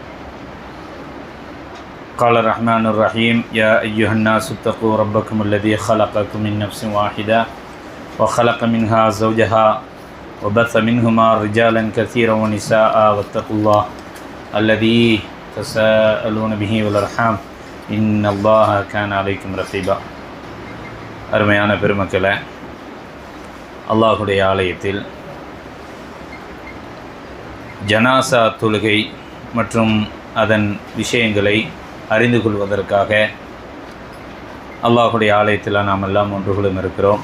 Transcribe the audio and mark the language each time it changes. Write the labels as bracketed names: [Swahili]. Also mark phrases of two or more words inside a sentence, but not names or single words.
[Arabic] قال الرحمن الرحيم: يا أيها الناس اتقوا ربكم الذي خلقكم من نفس واحدة وخلق منها زوجها وبث منهما رجالا كثيرا ونساء واتقوا الله الذي تساءلون به والأرحام إن الله كان عليكم رقيبا. [Tamil] அருமையான பெருமக்களே, அல்லாஹுடைய ஆலயத்தில் ஜனாசா தொழுகை மற்றும் அதன் விஷயங்களை அறிந்து கொள்வதற்காக அல்லாஹுடைய ஆலயத்தில் நாம் எல்லாம் ஒன்றுகளும் இருக்கிறோம்.